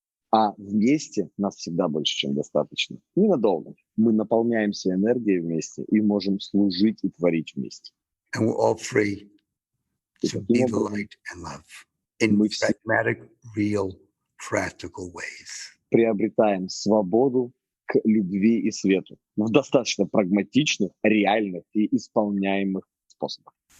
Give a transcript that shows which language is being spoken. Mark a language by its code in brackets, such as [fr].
[ru] А вместе нас всегда больше, чем достаточно. Ненадолго. Мы наполняемся энергией вместе и можем служить и творить вместе. [en] And we're all free to be the light and love in pragmatic, real, practical ways. [ru] Приобретаем свободу к любви и свету в достаточно прагматичных, реальных и исполняемых способах.